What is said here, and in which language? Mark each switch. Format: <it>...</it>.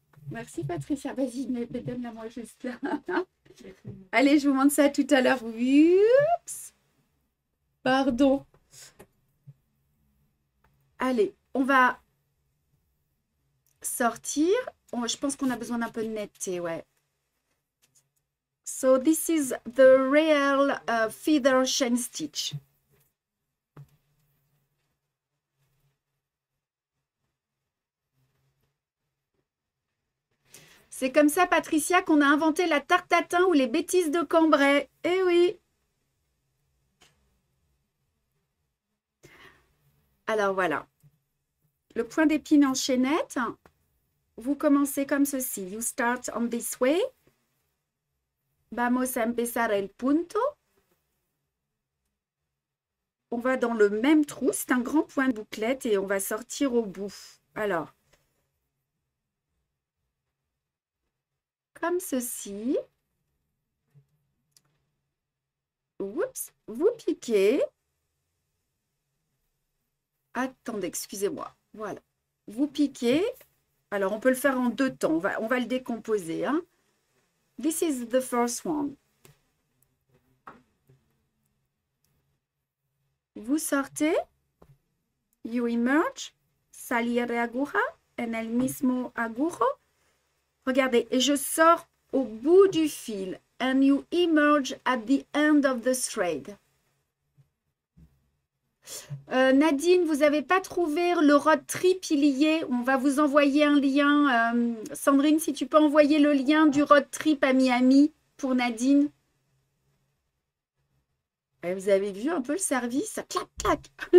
<fr>Merci Patricia. Vas-y, donne-la moi juste là. Allez, je vous montre ça tout à l'heure. Oups. Pardon. Allez, on va sortir. Je pense qu'on a besoin d'un peu de netteté, ouais.</fr> <en>So this is the real feather chain stitch.</en> <fr>C'est comme ça, Patricia, qu'on a inventé la tarte tatin ou les bêtises de Cambrai. Eh oui. Alors voilà. Le point d'épine en chaînette, vous commencez comme ceci.</fr> <en>You start on this way.</en> <es>Vamos a empezar el punto.</es> <fr>On va dans le même trou. C'est un grand point de bouclette et on va sortir au bout. Alors, comme ceci. Oups, vous piquez. Attendez, excusez-moi. Voilà. Vous piquez. Alors, on peut le faire en deux temps. On va le décomposer. Hein.</fr> <en>This is the first one.</en> <fr>Vous sortez.</fr> <en>You emerge.</en> <es>Salir de aguja. En el mismo agujo.</es> <fr>Regardez, et je sors au bout du fil.</fr> <en>And you emerge at the end of the thread.</en> <fr>Nadine, vous n'avez pas trouvé le road trip, il y est. On va vous envoyer un lien. Sandrine, si tu peux envoyer le lien du road trip à Miami pour Nadine. Et vous avez vu un peu le service? Clac, clac.</fr>